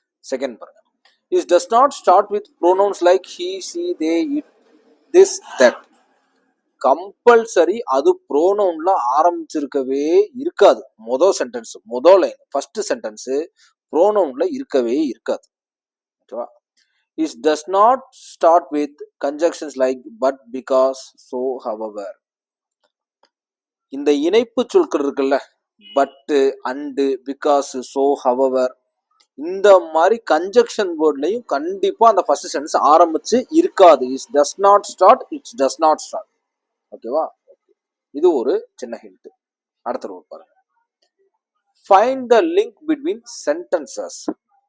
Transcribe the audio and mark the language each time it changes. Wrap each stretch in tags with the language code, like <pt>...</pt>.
<en>Second பாருங்க, is does not start with pronouns like he, she, they, it, this, that.</en> <ta>Compulsory அது ப்ரோனவுன்ல ஆரம்பிச்சிருக்கவே இருக்காது. Sentence line first sentence ப்ரோனவுன்ல இருக்கவே இருக்காது. ஓகேவா?</ta> <en>It does not start with conjunctions like but, because, so, however.</en> <ta>இந்த இணைப்பு சொற்கள் இருக்குல்ல, but, and, because, so, however, இந்த மாதிரி கன்ஜக்ஷன் வேர்ட்லையும் கண்டிப்பா அந்த ஃபர்ஸ்ட் சென்டென்ஸ் ஆரம்பிச்சு இருக்காது.</ta> <en>It does not start, it's does not start. ஓகேவா?</en> <ta>இது ஒரு சின்ன ஹிண்ட். அடுத்த ரூல் பாருங்க,</ta> <en>Find the link between sentences.</en>